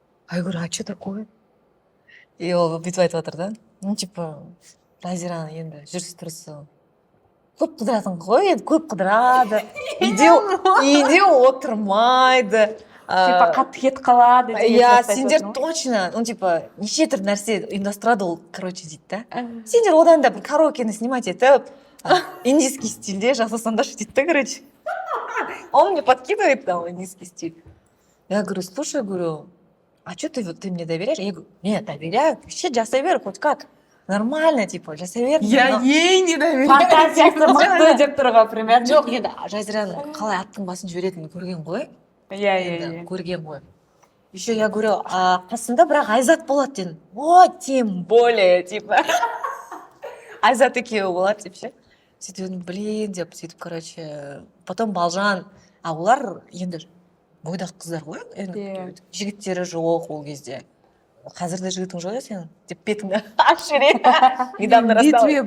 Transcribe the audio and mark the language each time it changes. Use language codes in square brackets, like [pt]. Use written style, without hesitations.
[ru] я говорю а что такое [kk] и ол бүйтіп айтып жатыр да ну типа Жазираны енді жүріс тұрысы көп қыдыратын ғой енді көп қыдырады үйде отырмайды Типа қатты кетіп қалады. иә сендер точно ну типа неше түрлі нәрсе ұйымдастырады ол короче дейді да сендер одан да бір караокені снимать етіп индийский стильде жасасаңдаршы дейді да короче [ru] он мне подкидывает там индийский стиль я говорю слушай говорю а что ты мне доверяешь я говорю нет доверяю вообще [kk] жасай бер хоть как нормально типа жасай бер [ru] Я ей не доверяю. [kk] Фантазиясы мықты деп тұр ғой, примерно. жоқ енді Жазираның қалай аттың басын жіберетінін көрген ғой Иә. көрген ғой еще я говорю қасында бірақ Айзат болады дедім о тем более типа Айзат екеуі болады деп ше сөйтіп едім блин деп сөйтіп короче потом Балжан олар енді бойдақ қыздар ғой енді жігіттері жоқ ол кезде қазір де жігітің жоқ иә сенің деп бетіңді ашып жіберейін [ru] недавно рассталась